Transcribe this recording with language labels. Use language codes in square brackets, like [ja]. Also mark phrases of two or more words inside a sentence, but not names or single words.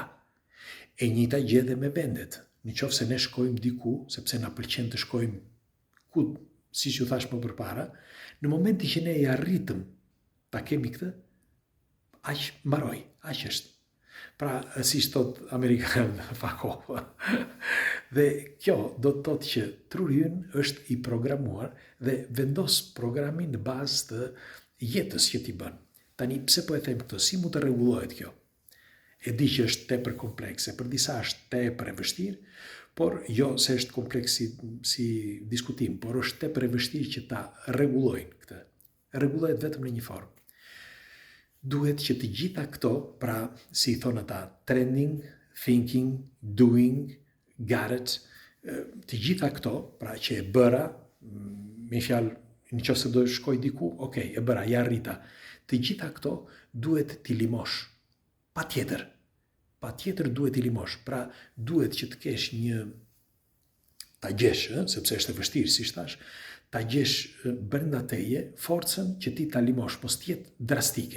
[sq] E njëjta gjë edhe me vendet. Në qoftë se ne shkojmë diku, sepse na pëlqen të shkojmë ku, siç ju thash më përpara, në momenti që ne i arritëm ta kemi këtë, aq mbaroi, aq është. Pra, siç thot amerikanë, [en] fuck off. [sq] Dhe kjo do të thotë që truri ynë është i programuar dhe vendos programin në bazë të jetës që ti bën. Tani, pse po e them këtë? Si mund të rregullohet kjo? E di që është tepër komplekse, për disa është tepër e vështirë, por jo se është kompleks si diskutim, por është tepër e vështirë që ta rregullojnë këtë. Rregullohet vetëm në një formë. Duhet që të gjitha këto, pra si i thonë ata, [en] trending, thinking, doing, got it, [sq] të gjitha këto, pra që e bëra, me fjalë, në qoftë se do shkoj diku, okay, e bëra, ja arrita. Të gjitha këto duhet t'i limosh. Patjetër duhet t'i limosh. Pra duhet që të kesh një ta gjesh, sepse është e vështirë, si thash, ta gjesh brenda teje forcën që ti ta limosh, mos t'jetë drastike.